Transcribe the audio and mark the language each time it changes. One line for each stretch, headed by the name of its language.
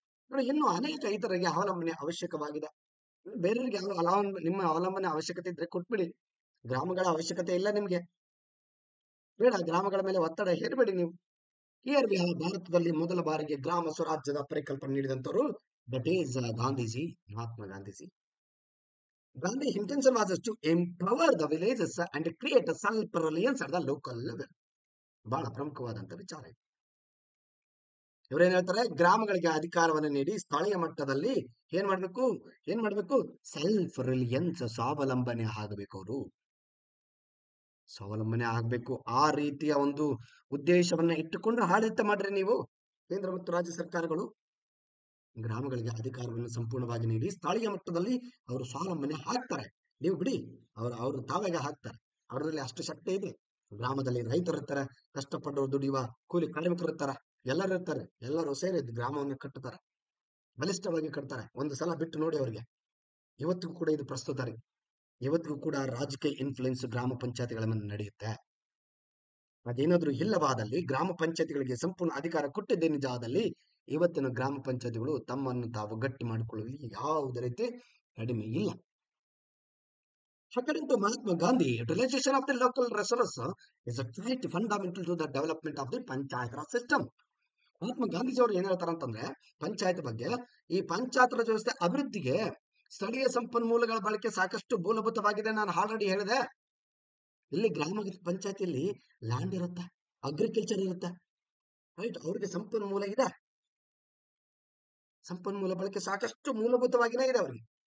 Kannada: ನೋಡಿ, ಇನ್ನು ಅನೇಕ ಇತರರಿಗೆ ಅವಲಂಬನೆ ಅವಶ್ಯಕವಾಗಿದೆ. ಬೇರೆಯವರಿಗೆ ನಿಮ್ಮ ಅವಲಂಬನೆ ಅವಶ್ಯಕತೆ ಇದ್ರೆ ಕೊಟ್ಬಿಡಿ. ಗ್ರಾಮಗಳ ಅವಶ್ಯಕತೆ ಇಲ್ಲ ನಿಮ್ಗೆ, ಬೇಡ. ಗ್ರಾಮಗಳ ಮೇಲೆ ಒತ್ತಡ ಹೇರಬೇಡಿ ನೀವು. ಭಾರತದಲ್ಲಿ ಮೊದಲ ಬಾರಿಗೆ ಗ್ರಾಮ ಸ್ವರಾಜ್ಯದ ಪರಿಕಲ್ಪನೆ ನೀಡಿದಂತವರು
English: that is
Kannada: Gandhiji, Mahatma Gandhiji.
English: Gandhi's intention was to empower the villages and create a self-reliance at the local level.
Kannada: ಬಹಳ ಪ್ರಮುಖವಾದಂತ ವಿಚಾರ ಇದು. ಇವರೇನ್ ಹೇಳ್ತಾರೆ? ಗ್ರಾಮಗಳಿಗೆ ಅಧಿಕಾರವನ್ನು ನೀಡಿ ಸ್ಥಳೀಯ ಮಟ್ಟದಲ್ಲಿ ಏನ್ ಮಾಡ್ಬೇಕು? ಸೆಲ್ಫ್ ರಿಲಿಯನ್ಸ್, ಸ್ವಾವಲಂಬನೆ ಆಗಬೇಕು. ಅವರು ಸ್ವಾವಲಂಬನೆ ಆಗ್ಬೇಕು. ಆ ರೀತಿಯ ಒಂದು ಉದ್ದೇಶವನ್ನ ಇಟ್ಟುಕೊಂಡು ಆಡಳಿತ ಮಾಡ್ರಿ ನೀವು, ಕೇಂದ್ರ ಮತ್ತು ರಾಜ್ಯ ಸರ್ಕಾರಗಳು. ಗ್ರಾಮಗಳಿಗೆ ಅಧಿಕಾರವನ್ನು ಸಂಪೂರ್ಣವಾಗಿ ನೀಡಿ ಸ್ಥಳೀಯ ಮಟ್ಟದಲ್ಲಿ ಅವರು ಸ್ವಾವಲಂಬನೆ ಹಾಕ್ತಾರೆ. ನೀವು ಬಿಡಿ, ಅವರು ತಾವಾಗೆ ಹಾಕ್ತಾರೆ. ಅವರಲ್ಲಿ ಅಷ್ಟು ಶಕ್ತಿ ಇದೆ. ಗ್ರಾಮದಲ್ಲಿ ರೈತರು ಇರ್ತಾರೆ, ಕಷ್ಟಪಟ್ಟು ದುಡಿಯುವ ಕೂಲಿ ಕಾರ್ಮಿಕರು ಇರ್ತಾರೆ, ಎಲ್ಲರೂ ಇರ್ತಾರೆ. ಎಲ್ಲರೂ ಸೇರಿ ಗ್ರಾಮವನ್ನು ಕಟ್ಟುತ್ತಾರೆ, ಬಲಿಷ್ಠವಾಗಿ ಕಟ್ತಾರೆ. ಒಂದು ಸಲ ಬಿಟ್ಟು ನೋಡಿ ಅವರಿಗೆ. ಇವತ್ತಿಗೂ ಕೂಡ ಇದು ಪ್ರಸ್ತುತ ರೀ. ಇವತ್ತಿಗೂ ಕೂಡ ರಾಜಕೀಯ ಇನ್ಫ್ಲುಯೆನ್ಸ್ ಗ್ರಾಮ ಪಂಚಾಯತಿಗಳ ಮೇಲೆ ನಡೆಯುತ್ತೆ. ಅದೇನಾದ್ರೂ ಇಲ್ಲವಾದಲ್ಲಿ, ಗ್ರಾಮ ಪಂಚಾಯತಿಗಳಿಗೆ ಸಂಪೂರ್ಣ ಅಧಿಕಾರ ಕೊಟ್ಟಿದ್ದೇ ನಿಜ ಆದಲ್ಲಿ, ಇವತ್ತಿನ ಗ್ರಾಮ ಪಂಚಾಯತಿಗಳು ತಮ್ಮನ್ನು ತಾವು ಗಟ್ಟಿ ಮಾಡಿಕೊಳ್ಳಲು ಯಾವುದೇ ರೀತಿ ಕಡಿಮೆ ಇಲ್ಲ.
English: According to Mahatma Gandhi, utilization of the local resources is a quite fundamental to the development of the panchayat raj system.
Kannada: Mahatma ಗಾಂಧೀಜಿಯವರು ಏನ್ ಹೇಳ್ತಾರೆ ಅಂತಂದ್ರೆ, ಪಂಚಾಯತ್ ಬಗ್ಗೆ, ಈ ಪಂಚಾಯತ್ ರಾಜ್ ವ್ಯವಸ್ಥೆ ಅಭಿವೃದ್ಧಿಗೆ ಸ್ಥಳೀಯ ಸಂಪನ್ಮೂಲಗಳ ಬಳಕೆ ಸಾಕಷ್ಟು ಮೂಲಭೂತವಾಗಿದೆ. ನಾನು ಆಲ್ರೆಡಿ ಹೇಳಿದೆ, ಇಲ್ಲಿ ಗ್ರಾಮ ಪಂಚಾಯತಿಯಲ್ಲಿ ಲ್ಯಾಂಡ್ ಇರುತ್ತೆ, ಅಗ್ರಿಕಲ್ಚರ್ ಇರುತ್ತೆ, ರೈಟ್. ಅವ್ರಿಗೆ ಸಂಪನ್ಮೂಲ ಇದೆ, ಸಂಪನ್ಮೂಲ ಬಳಕೆ ಸಾಕಷ್ಟು ಮೂಲಭೂತವಾಗಿನೇ ಇದೆ ಅವರಿಗೆ.